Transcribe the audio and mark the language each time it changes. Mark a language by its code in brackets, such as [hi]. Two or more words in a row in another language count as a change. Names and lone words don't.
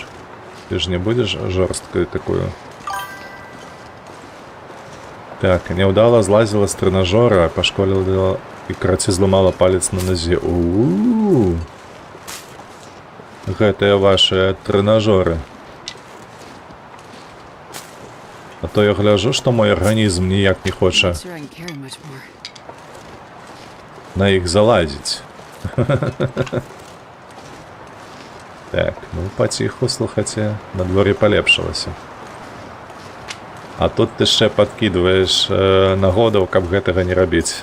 [be] Ты ж не будзеш жорсткаю такую? Так, няўдала злазіла з трэнажора, пашколіла і, карацей, зламала палец на назе. У-у-у! Гэтыя вашыя трэнажоры. А то я гляжу, што мой арганізм ніяк не хоча [en] Sure, I can carry much more. [be] на іх залазіць. Так, ну паціху, слухайце, надвор'е палепшылася. А тут ты яшчэ падкідваеш нагодаў, каб гэтага не рабіць.